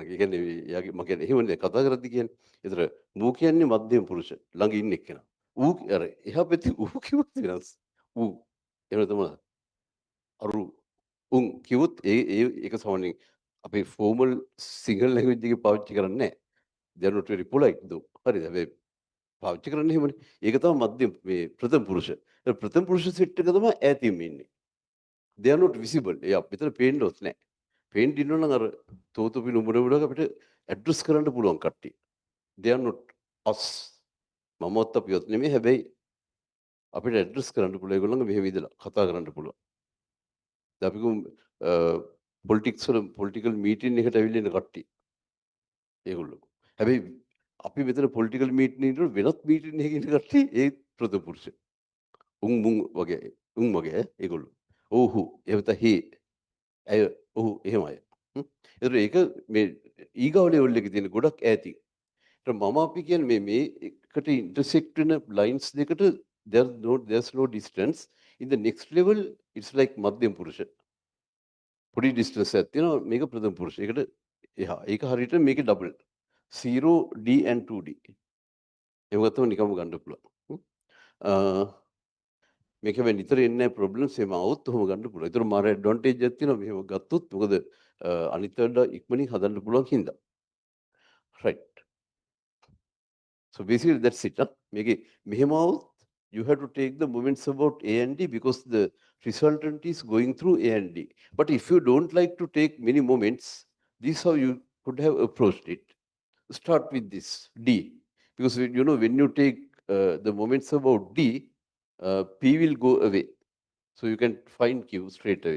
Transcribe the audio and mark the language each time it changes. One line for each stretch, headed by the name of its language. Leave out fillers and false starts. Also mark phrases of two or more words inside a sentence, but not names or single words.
Sinhala: ඒ කියන්නේ එයාගේ මං කියන්නේ එහෙමනේ කතා කරද්දි කියන්නේ. ඒතර මූ කියන්නේ මධ්‍යම පුරුෂ ළඟ ඉන්න එක්කෙනා. ඌ අර එහා පැත්තේ ඌ කිව්වොත් වෙනස්. ඌ එහෙම තමයි. අරු උන් කිව්වොත් ඒක සාමාන්‍යයෙන් අපේ
English: formal single language
Sinhala: එකේ පාවිච්චි කරන්නේ නැහැ.
English: they are not very polite though.
Sinhala: හරිද? හැබැයි පාවිච්චි කරන්නේ එහෙමනේ. ඒක තමයි මධ්‍යම මේ ප්‍රථම පුරුෂ. ඒ ප්‍රථම පුරුෂ සෙට් එක තමයි ඈතින්ම ඉන්නේ.
English: they are not visible.
Sinhala: ඒ අපිට පේන්නවත් නැහැ. පේන්න ඉන්නව නම් අර තෝතපි නුඹරවලක අපිට ඇඩ්‍රස් කරන්න පුළුවන් කට්ටිය.
English: they are not us.
Sinhala: මමවත් අපිවත් නෙමෙයි. හැබැයි අපිට ඇඩ්‍රස් කරන්න පුළුවන්. ඒගොල්ලන්ගේ මෙහෙම ඉඳලා කතා කරන්න පුළුවන්. දැන් අපි
English: political meeting
Sinhala: එකට ඇවිල්ලා ඉන්න කට්ටිය. ඒගොල්ලෝ. හැබැයි අපි මෙතන
English: political meeting
Sinhala: ඉන්නකොට වෙනත් මීටින් එකක ඉන්න කට්ටිය ඒ ප්‍රථම පුරුෂ. උන් මුන් වගේ උන් වගේ ඒගොල්ලෝ. ඔව්හු එහෙම හේ ඇය ඔහු එහෙම අය. ඒතර ඒක මේ ඊගාව ලෙවල් එකේ තියෙන ගොඩක් ඈතින්. ඒතර මම අපි කියන්නේ මේ එකට ඉන්ටර්සෙක්ට් වෙන ලයින්ස් දෙකට
English: there's no distance. In the next level it's like
Sinhala: මධ්‍යම පුරුෂ. පොඩි ඩිස්ටන්ස් එකක් තියෙනවා මේක ප්‍රථම පුරුෂ. ඒකට එහා. ඒක හරියට මේකේ ඩබල්.
English: 0D and 2D.
Sinhala: එහෙම ගත්තම නිකම්ම ගන්න පුළුවන්. මේක වෙන නිතර එන්නේ ප්‍රොබ්ලම්ස් එහෙම આવොත් ඔහොම ගන්න පුළුවන්. ඒතර මාර ඇඩ්වාන්ටේජ් එකක් තියෙනවා මෙහෙම ගත්තොත්. මොකද අනිත් වලට ඉක්මනින් හදන්න පුළුවන් හින්දා.
English: right. So basically that's it.
Sinhala: මේකේ මෙහෙම આવොත්
English: you have to take the moments about A and D because the resultant is going through A and D. But if you don't like to take many moments, this is how you could have approached it. Start with this D, because you know when you take the moments about D, P will go away, so you can find Q straight away.